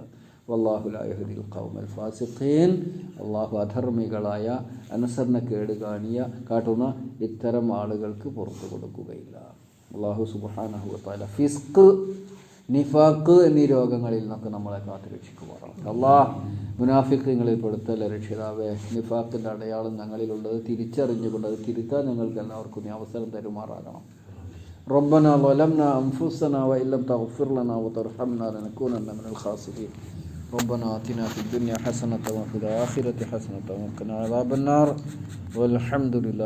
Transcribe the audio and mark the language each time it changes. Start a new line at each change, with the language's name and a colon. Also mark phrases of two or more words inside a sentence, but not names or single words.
Arabic: والله لا يهدي القوم الفاسقين,
Malayalam: അള്ളാഹു അധർമ്മികളായ, അനുസരണക്കേട് കാട്ടുന്ന ഇത്തരം ആളുകൾക്ക് പുറത്തു കൊടുക്കുകയില്ല. അല്ലാഹു
Arabic: سبحانه وتعالى
Malayalam: ഫിസ്ക്, നിഫാഖ് എന്നീ രോഗങ്ങളിൽ നിന്നൊക്കെ നമ്മളെ കാത്തുരക്ഷിക്കുമാറാണ്. അല്ലാഹ് മുനാഫിഖുകളിൽ പെടുത്തല്ല രക്ഷിതാവേ. നിഫാഖിൻ്റെ അടയാളം ഞങ്ങളിലുള്ളത് തിരിച്ചറിഞ്ഞുകൊണ്ട് അത് തിരുത്താൻ ഞങ്ങൾക്ക് എല്ലാവർക്കും നീ അവസരം തരുമാറാകണം.
Arabic: ربنا ظلمنا أنفسنا وإن لم تغفر لنا وترحمنا لنكونن من الخاسرين. ربنا آتنا في الدنيا حسنة وفي الآخرة حسنة وقنا عذاب النار والحمد لله.